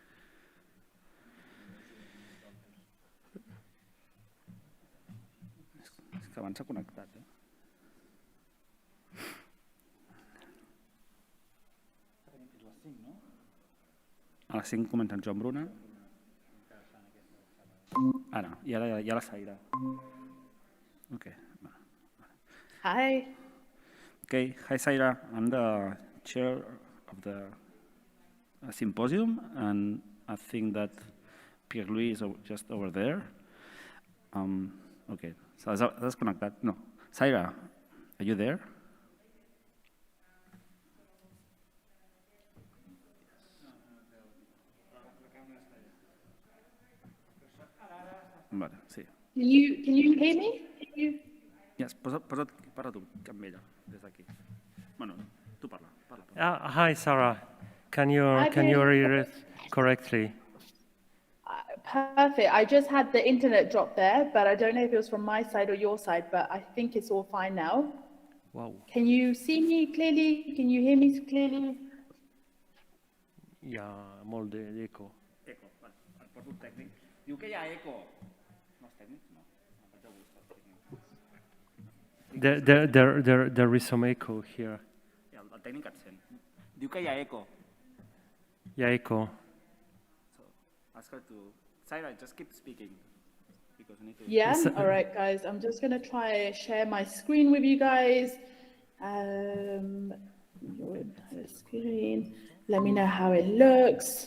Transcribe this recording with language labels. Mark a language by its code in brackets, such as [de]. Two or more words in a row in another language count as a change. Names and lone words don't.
[ca] És que abans s'ha connectat, A les 5 comença en Joan Bruna. Ara, i ara hi ha la Saira. Ok. [en] Hi. Okay, hi Saira, I'm the chair of the Symposium, and I think that Pierre-Louis is just over there. [ca] Okay, so has connectat. [en] No, Saira, are you there? [ca] Vale, sí. [en] Can you hear me? Yes, [ca] parla tu amb ella, des d'aquí. Bueno, tu parla. [en] Hi, Sarah. Can you read it correctly? Perfect. I just had the internet drop there, but I don't know if it was from my side or your side, but I think it's all fine now. Wow. Can you see me clearly? Can you hear me clearly? [ca] Hi ha molt d'eco. Eco, vale. Et porto un tècnic. Diu que hi ha eco. No és tècnic? No. [en] There is some echo here. [ca] El tècnic et sent. Diu que hi ha eco. Hi ha eco. [en] So, ask her to... Saira, just keep speaking. Because we need to... Yeah? All right, guys. I'm just going to try share my screen with you guys. Your screen. Let me know how it looks.